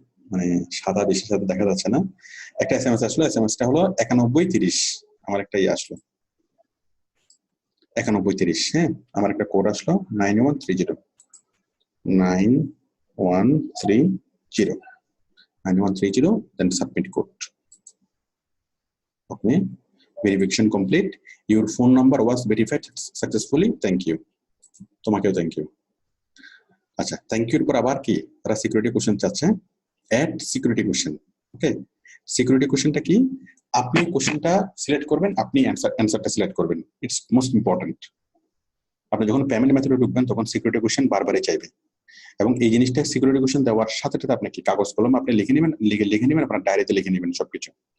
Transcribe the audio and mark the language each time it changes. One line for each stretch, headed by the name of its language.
Bangla: মানে সাদা বেশি সাদা দেখা যাচ্ছে না। একটা এসএমএস আসলো, এসএমএসটা হলো 9130। আমার একটা আসলো 9130। হ্যাঁ, আমার একটা কোড আসলো 9130 9130 9130,
English: then submit code. Okay, verification complete. Your phone number was verified successfully. Thank you. তোমাকেও thank you.
Bangla: আচ্ছা, থ্যাংক ইউর পর আবার কি তারা সিকিউরিটি কোশ্চেন চাচ্ছে, অ্যাড সিকিউরিটি কোশ্চেন। ওকে, সিকিউরিটি কোশ্চেনটা কি? আপনি কোশ্চেনটা সিলেক্ট করবেন, আপনি অ্যান্সারটা সিলেক্ট করবেন।
English: It's most important.
Bangla: আপনি যখন পেমেন্ট মেথডে ঢুকবেন তখন সিকিউরিটি কোশ্চেন বারবারই চাইবে, এবং এই জিনিসটা সিকিউরিটি কোশ্চেন দেওয়ার সাথে সাথে আপনি কি কাগজ কলম আপনি লিখে নেবেন আপনার ডায়েরিতে লিখে নেবেন সবকিছু।